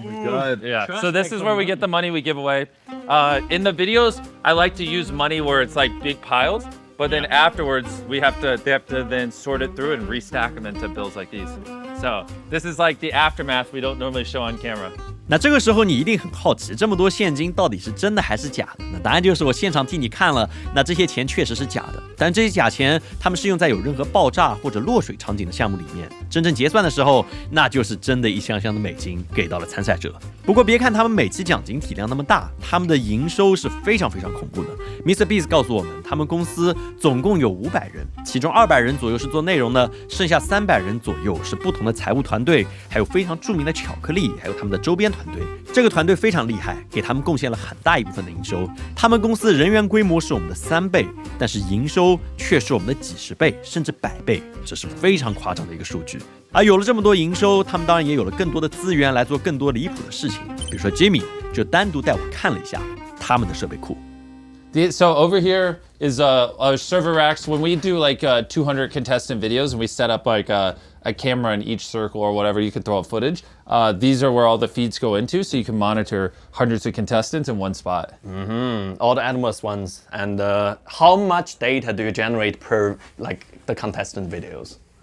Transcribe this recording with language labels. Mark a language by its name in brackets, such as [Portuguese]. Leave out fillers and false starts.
[English] Good. Yeah. So this is where we get the money we give away. In the videos, I like to use money where it's like big piles, but then afterwards they have to then sort it through and restack them into bills like these. So this is like the aftermath we don't normally show on camera. [Chinese] 那这个时候你一定很好奇，这么多现金到底是真的还是假的？那答案就是我现场替你看了，那这些钱确实是假的，但这些假钱他们是用在有任何爆炸或者落水场景的项目里面，真正结算的时候，那就是真的一箱箱的美金给到了参赛者。不过别看他们每期奖金体量那么大，他们的营收是非常非常恐怖的。 [English] Mr. [Chinese] Beast 告诉我们，他们公司总共有500人，其中200人左右是做内容的，剩下300人左右是不同的财务团队，还有非常著名的巧克力，还有他们的周边团队。这个团队非常厉害，给他们贡献了很大一部分的营收。他们公司人员规模是我们的3倍，但是营收却是我们的几十倍甚至100倍，这是非常夸张的一个数据。而有了这么多营收，他们当然也有了更多的资源来做更多离谱的事情。比如说 Jimmy 就单独带我看了一下他们的设备库。 [English] So over here is our server racks. When we do like 200 contestant videos and we set up like a camera in each circle or whatever, you can throw up footage. These are where all the feeds go into, so you can monitor hundreds of contestants in one spot. All the enormous ones. And how much data do you generate per like the contestant videos?